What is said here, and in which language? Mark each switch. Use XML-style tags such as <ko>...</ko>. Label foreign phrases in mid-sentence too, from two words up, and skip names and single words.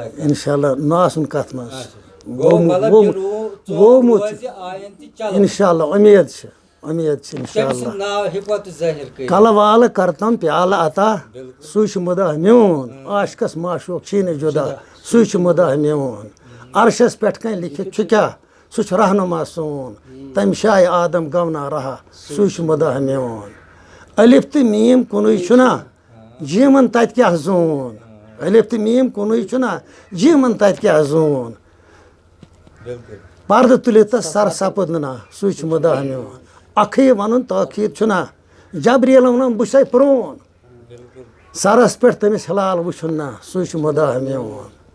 <ar>انشاء اللہ</ar> <ks>نہ آسُن کتھ منٛز</ks> <ar>انشاء اللہ</ar> <ks>امید چھِ</ks> <ar>انشاء اللہ</ar> <ks>کلہٕ والہٕ کرتم پیالہٕ عطا سُے چھُ مُدعا میون عاشقس معشوق چھی نہٕ جُدا سُے چھُ مُدعا میون عرشس پٮ۪ٹھ کَنۍ لیکھِتھ چھُ کیٛاہ سُہ چھُ رہنما سون تمہِ شاے آدم گونا رہا سُے چھُ مُدعا میون الف تہٕ میٖم کُنُے چھُنا جیٖمن تتہِ کیٛاہ زوٗن الف تہٕ میٖم کُنُے چھُنا جیٖمن تتہِ کیٛاہ زوٗن پردٕ تُلِتھ تس سر سپُد نہٕ نا سُے چھُ مُدعا میون اکھٕے ونُن تٲخیٖد چھُنا جبریٖلن ووٚنُن بہٕ چھُسے پرٛون سرس پٮ۪ٹھ تٔمِس ہلال وٕچھُن نا سُے چھُ مُدعا میون</ks>